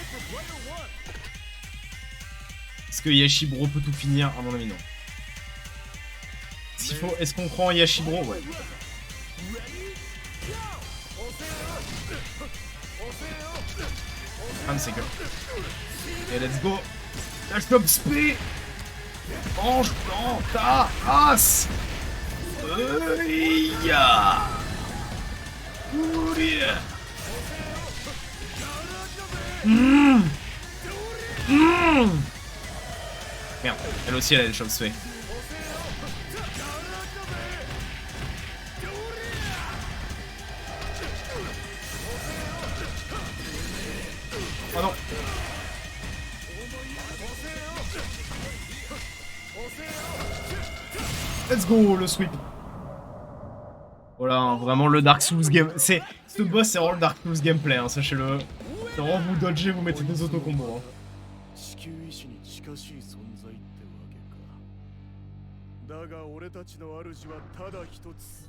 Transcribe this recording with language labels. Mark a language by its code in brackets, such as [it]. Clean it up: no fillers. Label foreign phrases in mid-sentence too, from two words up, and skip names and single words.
[fr] Est-ce que Yashibro peut tout finir? À mon avis, non. Est-ce qu'on croit en Yashibro? Ouais. Ah, mais c'est que... Et [en] let's go. [fr] Dash top spé. Mange dans ta race. [en] Yeah. Ouh, yeah. [fr] Merde, elle aussi elle a des choses fait. Oh non. [en] Let's go, [fr] le sweep. Voilà, hein, vraiment le Dark Souls game. Ce boss, c'est vraiment le Dark Souls gameplay, hein, sachez-le. C'est vraiment vous dodgez, vous mettez des autocombos. Hein. [ja] 地球意志に近しい存在ってわけか。だが俺たちの主はただ一つ。